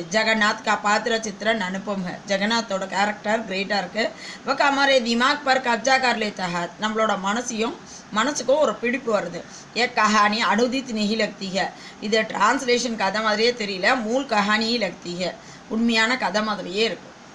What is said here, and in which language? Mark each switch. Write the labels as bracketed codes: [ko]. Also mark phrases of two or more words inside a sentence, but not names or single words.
[hi] जगन्नाथ का पात्र चित्रण अनुपम. [ta] ஜெகநாத்தோட கேரக்டர் கிரேட்டாக இருக்குது. [hi] वो हमारे दिमाग पर कब्जा कर लेता है. [ta] நம்மளோட மனசுக்கும் ஒரு பிடிப்பு வருது. [hi] एक कहानी अनुदित नहीं लगती है. [ta] இது டிரான்ஸ்லேஷன் கதை மாதிரியே தெரியல, [hi] मूल कहानी लगती है. [ta] உண்மையான கதை மாதிரியே இருக்குது.